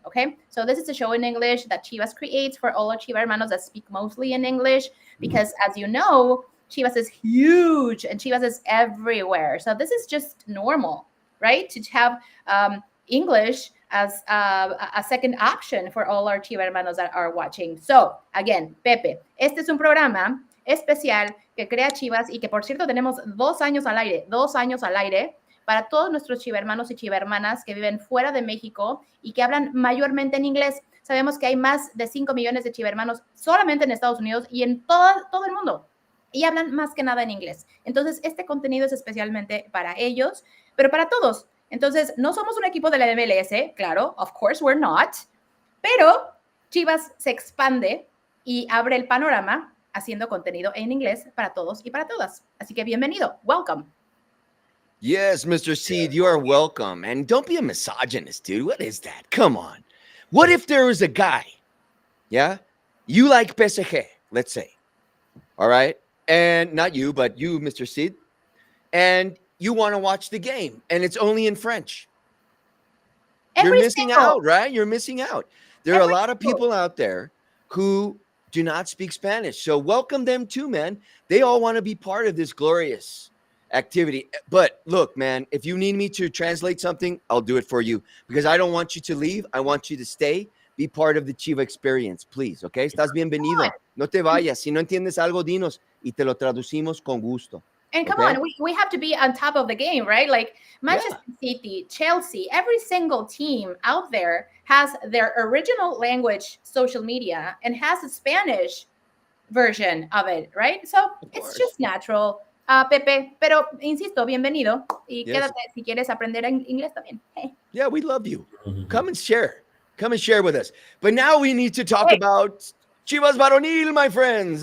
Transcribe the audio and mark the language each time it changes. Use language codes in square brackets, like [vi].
[en] Okay, so this is a show in English that Chivas creates for all our Chiva hermanos that speak mostly in English, because as you know, Chivas is huge and Chivas is everywhere. So this is just normal, right? To have English as a second option for all our Chiva hermanos that are watching. So, again, [es] Pepe, este es un programa especial que crea Chivas y que, por cierto, tenemos 2 años al aire para todos nuestros Chiva hermanos y Chiva hermanas que viven fuera de México y que hablan mayormente en inglés. Sabemos que hay más de 5 millones de Chiva hermanos solamente en Estados Unidos y en todo el mundo. Y hablan más que nada en inglés. Entonces, este contenido es especialmente para ellos, pero para todos. Entonces, no somos un equipo de la MLS, claro, [en] of course we're not, [es] pero Chivas se expande y abre el panorama haciendo contenido en inglés para todos y para todas. Así que bienvenido, [en] welcome. Yes, Mr. Seed, you are welcome. And don't be a misogynist, dude. What is that? Come on. What if there was a guy, yeah? You like PSG, let's say, all right? And not you, but you, Mr. Seed. And you want to watch the game, and it's only in French. You're missing out, right? You're missing out. There are a lot of people out there who do not speak Spanish. So welcome them too, man. They all want to be part of this glorious activity. But look, man, if you need me to translate something, I'll do it for you, because I don't want you to leave. I want you to stay, be part of the Chiva experience, please, okay? [es] Estás bienvenido. No te vayas. Si no entiendes algo, dinos y te lo traducimos con gusto. [en] And come on, we have to be on top of the game, right? Like Manchester City, Chelsea, every single team out there has their original language social media and has a Spanish version of it, right? So it's just natural, Pepe. [es] Pero insisto, bienvenido. Y quédate si quieres aprender inglés también. [en] Hey. Yeah, we love you. Come and share. Come and share with us. But now we need to talk about Chivas Varonil, my friends.